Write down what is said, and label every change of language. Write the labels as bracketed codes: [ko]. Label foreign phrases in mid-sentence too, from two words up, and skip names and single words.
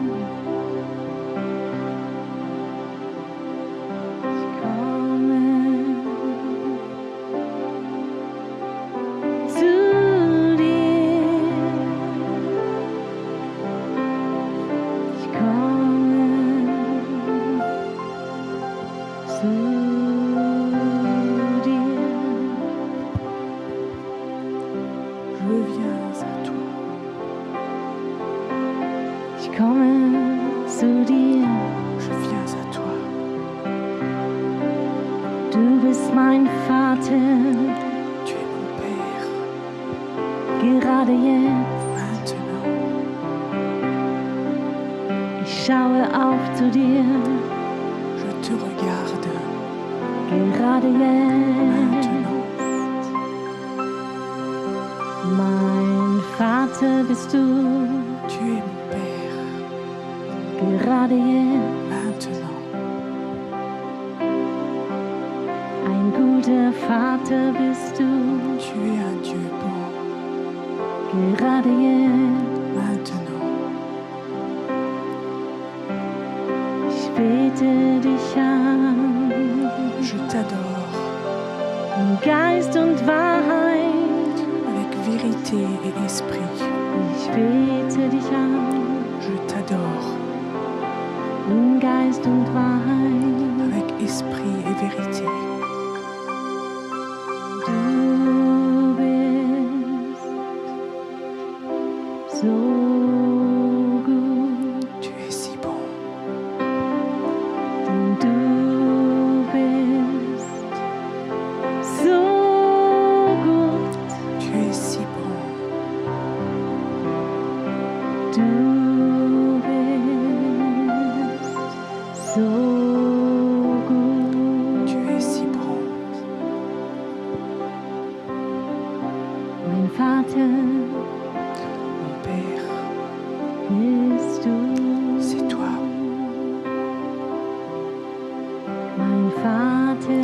[de] Ich komme zu dir. Ich komme zu dir. [fr] Je viens à toi. [de] Ich komme zu dir. [fr] Je viens à toi. [de] Du bist mein Vater, [fr] Tu es mon Père. [de] gerade jetzt. [fr] Maintenant, [de] Ich schaue auf zu dir, [fr] je te regarde. [de] gerade jetzt. [fr] Maintenant, [de] Mein Vater bist du, [fr] tu es mon Père. [de] gerade jetzt. [fr] Maintenant, [de] Ein guter Vater bist du, [fr] tu es un Dieu bon. [de] gerade jetzt. [fr] Maintenant, [de] Ich bete dich an, [fr] je t'adore [de] in Geist und Wahrheit. [fr] avec vérité et esprit. [de] Ich bete dich an, [fr] Je t'adore [de] in Geist und Wahrheit. [fr] avec esprit et vérité. [de] Du bist so gut, [fr] Tu es si bon. [de] denn du bist so gut. [fr] Tu es si bon. [de] Du bist so gut. [fr] Tu es si bon. [de] Mein Vater [fr] Mon Père, [de] bist du. [fr] c'est toi. [de] Mein Vater